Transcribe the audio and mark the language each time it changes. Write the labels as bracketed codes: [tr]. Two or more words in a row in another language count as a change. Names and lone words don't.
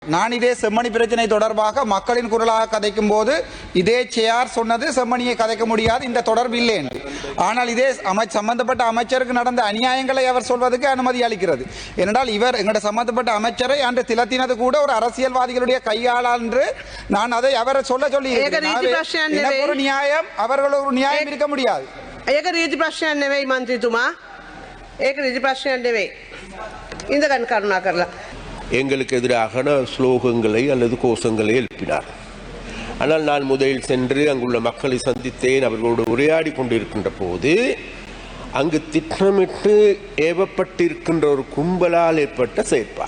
[ta] நான் இதே செம்மணி பிரச்சனை தொடர்பாக மக்களின் குரலாக கதைக்கும் போது இதே சேர் சொன்னது செம்மணியை கதைக்க முடியாது, இந்த தொடர்பு இல்லை என்று. ஆனால் இதே சம்பந்தப்பட்ட அமைச்சருக்கு நடந்த அநியாயங்களை அவர் சொல்வதற்கு அனுமதி அளிக்கிறது. ஏனென்றால் இவர் எங்களுடைய சம்பந்தப்பட்ட அமைச்சரை அன்று திலத்தினது கூட ஒரு அரசியல்வாதிகளுடைய கையாளால் என்று நான் அதை அவரை சொல்லி ஒரு நியாயம் அவர்கள் ஒரு நியாயம் இருக்க முடியாது. [si] ඒක රීති ප්‍රශ්නයක් නෙවෙයි මන්ත්‍රීතුමා. ඒක රීති ප්‍රශ්නයක් නෙවෙයි. ඉඳගන්න කරුණා කරලා. [ta] எங்களுக்கு எதிராக ஸ்லோகங்களை அல்லது கோஷங்களை எழுப்பினார். ஆனால் நான் முதலில் சென்று அங்குள்ள மக்களை சந்தித்தேன். அவர்களோடு உரையாடி கொண்டிருக்கின்ற போது அங்கு திட்டமிட்டு ஏவப்பட்டிருக்கின்ற ஒரு கும்பலால் ஏற்பட்ட செயற்பாடு.